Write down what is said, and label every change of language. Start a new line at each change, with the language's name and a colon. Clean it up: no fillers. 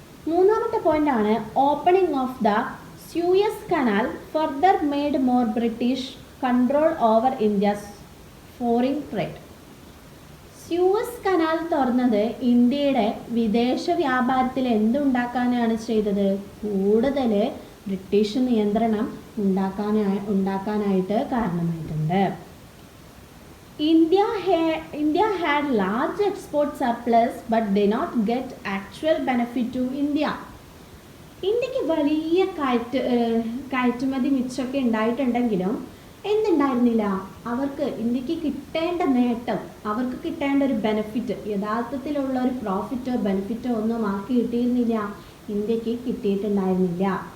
Malayalam: മൂന്നാമത്തെ പോയിന്റാണ്,
English: Opening of the Suez canal further made more British control over India's foreign trade.
Malayalam: സ്യൂയസ് canal തുറന്നത് ഇന്ത്യയുടെ വിദേശ വ്യാപാരത്തിൽ എന്തുണ്ടാക്കാനാണ് ചെയ്തത്, കൂടുതൽ ബ്രിട്ടീഷ് നിയന്ത്രണം ഉണ്ടാക്കാനായിട്ട് കാരണമായിട്ടുണ്ട്.
English: India had large export surplus but did not get actual benefit to India.
Malayalam: ഇന്ത്യക്ക് വലിയ കയറ്റുമതി മിച്ചമൊക്കെ ഉണ്ടായിട്ടുണ്ടെങ്കിലും എന്തുണ്ടായിരുന്നില്ല, അവർക്ക് ഇന്ത്യക്ക് കിട്ടേണ്ട നേട്ടം, അവർക്ക് കിട്ടേണ്ട ഒരു ബെനിഫിറ്റ്, യഥാർത്ഥത്തിലുള്ള ഒരു പ്രോഫിറ്റോ ബെനിഫിറ്റോ ഒന്നും ആക്കി കിട്ടിയിരുന്നില്ല, ഇന്ത്യക്ക് കിട്ടിയിട്ടുണ്ടായിരുന്നില്ല.